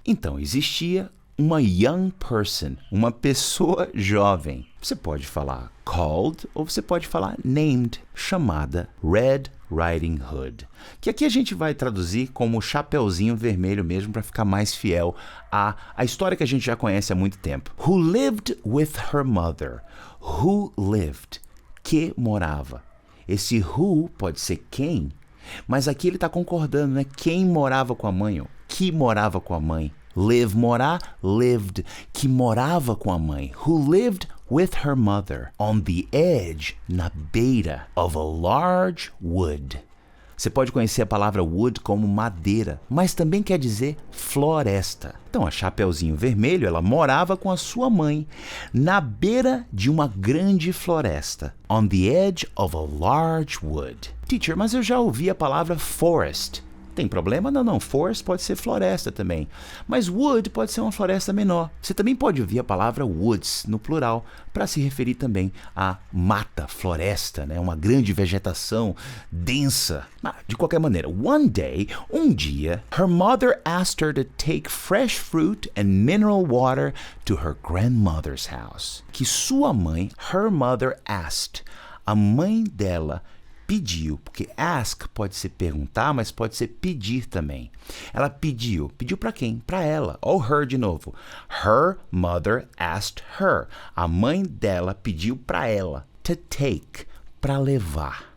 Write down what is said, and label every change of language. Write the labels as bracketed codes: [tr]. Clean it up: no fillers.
[pt] Então existia uma [en] young person, [pt] uma pessoa jovem. Você pode falar called ou você pode falar named, chamada Red Riding Hood, que aqui a gente vai traduzir como Chapeuzinho Vermelho mesmo para ficar mais fiel à história que a gente já conhece há muito tempo. [en] Who lived with her mother. Who lived, [pt] que morava. Esse who pode ser quem, mas aqui ele está concordando, né? Quem morava com a mãe, ou que morava com a mãe. Live, morar, lived, que morava com a mãe. [en] Who lived with her mother on the edge, [pt] na beira, [en] of a large wood. [pt] Você pode conhecer a palavra wood como madeira, mas também quer dizer floresta. Então a Chapeuzinho Vermelho, ela morava com a sua mãe na beira de uma grande floresta. [en] On the edge of a large wood. [pt] Teacher, mas eu já ouvi a palavra forest. Tem problema? Não. Forest pode ser floresta também. Mas wood pode ser uma floresta menor. Você também pode ouvir a palavra woods no plural para se referir também à mata, floresta, né? Uma grande vegetação densa. Mas, de qualquer maneira, [en] one day, [pt] um dia, [en] her mother asked her to take fresh fruit and mineral water to her grandmother's house. [pt] Que sua mãe, [en] her mother asked, [pt] a mãe dela pediu, porque ask pode ser perguntar, mas pode ser pedir também. Ela pediu para quem? Para ela. Ou her de novo. [en] Her mother asked her. [pt] A mãe dela pediu para ela [en] to take, [pt] para levar.